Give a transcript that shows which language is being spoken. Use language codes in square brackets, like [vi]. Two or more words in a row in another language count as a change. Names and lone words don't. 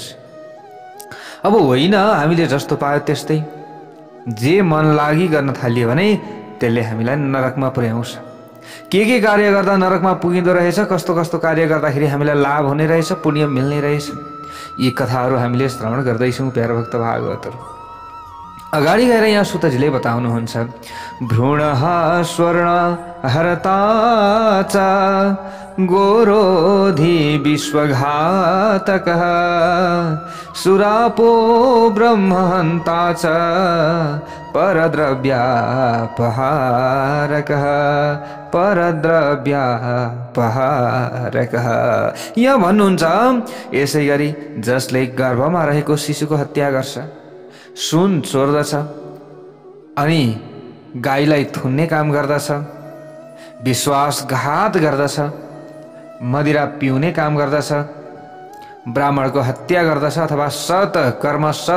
[ne] अब होइन, हामीले जस्तो पायो त्यस्तै जे मन लागि गर्न थालियो भने त्यसले हामीलाई नरकमा पुर्याउँछ। के कार्य गर्दा नरकमा पुगिँदो रहेछ, कस्तो कस्तो कार्य गर्दाखेरि हामीलाई लाभ हुने रहेछ, पुण्य मिल्ने रहेछ, यी कथाहरू हामीले श्रवण गर्दैछौँ। प्यारा भक्त भागवतहरू, अगाडि गएर यहाँ सुतजीले बताउनुहुन्छ, [sa] भ्रूणः स्वर्ण हरता च गोरोधि विश्वघातकः सुरापो ब्रह्महन्ता च परद्रव्यापहारकः परद्रव्यापहारकः। [ne] यहाँ भन्नुहुन्छ, यसै गरी जसले गर्भमा रहेको शिशुको हत्या गर्छ, सुन चोर्दछ, अनि गाईलाई थुन्ने काम गर्दछ, विश्वासघात गर्दछ, मदिरा पिउने काम गर्दछ, ब्राह्मणको हत्या गर्दछ, अथवा सत कर्म सत